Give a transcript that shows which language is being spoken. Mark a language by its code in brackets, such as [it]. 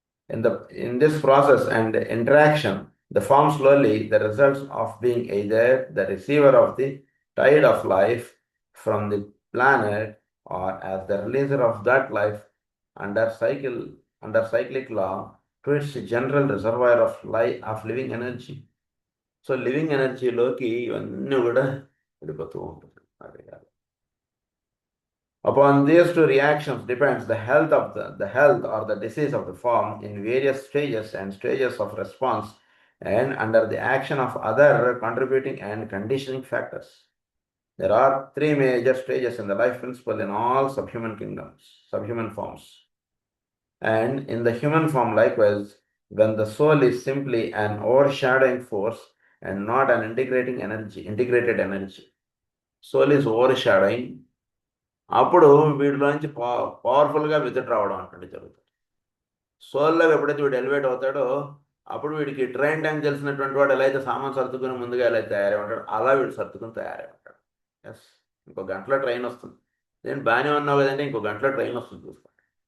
[en] In this process and interaction, the form slowly the results of being either the receiver of the tide of life from the planet or as the releaser of that life under cyclic law to its general reservoir of life of living energy. [te] So living ఎనర్జీలోకి ఇవన్నీ కూడా వెళ్ళిపోతూ ఉంటుంది. అదే కాదు. [en] Upon these two reactions depends the health or the disease of the form in various stages of response and under the action of other contributing and conditioning factors. There are three major stages in the life principle in all subhuman forms. And in the human form likewise, when the soul is simply an overshadowing force and not an integrated energy. Soul is overshadowing. [te] అప్పుడు వీటిలోంచి పవర్ఫుల్గా visit రావడం అంటే జరుగుతుంది. సోల్లో ఎప్పుడైతే వీడు elevate అవుతాడో అప్పుడు వీడికి ట్రైన్ టైం తెలిసినటువంటి వాడు ఎలా అయితే సామాన్ సర్దుకుని ముందుగా ఎలా తయారై ఉంటాడు అలా వీడు సర్దుకుని తయారై ఉంటాడు. ఎస్, ఇంకో గంటలో ట్రైన్ వస్తుంది. నేను బాగానే ఉన్నావు కదంటే ఇంకో గంటలో ట్రైన్ వస్తుంది చూసుకోండి.